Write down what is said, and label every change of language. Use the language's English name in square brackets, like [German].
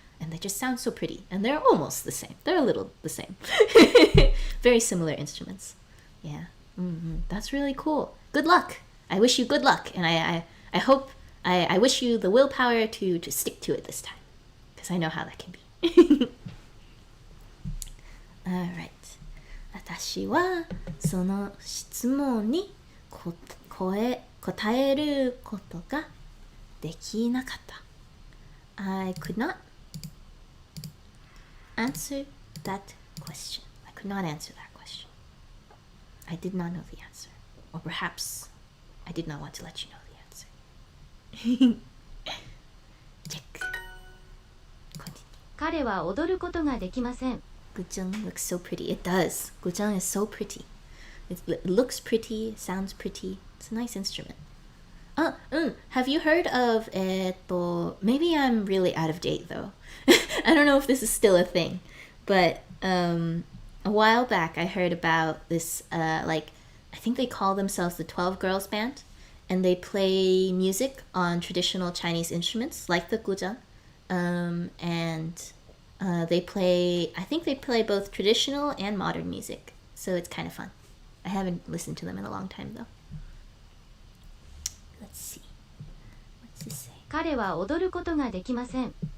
[English] And they just sound so pretty. And they're almost the same. They're a little the same. Very similar instruments. Yeah. That's really cool. Good luck. I wish you good luck. And I hope, I wish you the willpower to stick to it this time. Because I know how that can be. Alright. [Japanese] 私はその質問に答えることができなかった。 [English] I could not answer that question. I could not answer that question. I did not know the answer. Or perhaps I did not want to let you know the answer. Check. Continue. [Japanese] 彼は踊ることができません。 [English] Guzheng looks so pretty. It does. Guzheng is so pretty. It looks pretty, it sounds pretty. It's a nice instrument. Have you heard of maybe I'm really out of date though. I don't know if this is still a thing, but a while back I heard about this I think they call themselves the 12 Girls Band, and they play music on traditional Chinese instruments like the guzheng, and they play both traditional and modern music, so it's kind of fun. I haven't listened to them in a long time though. Let's see. What's this say? [Japanese] 彼は踊ることができません。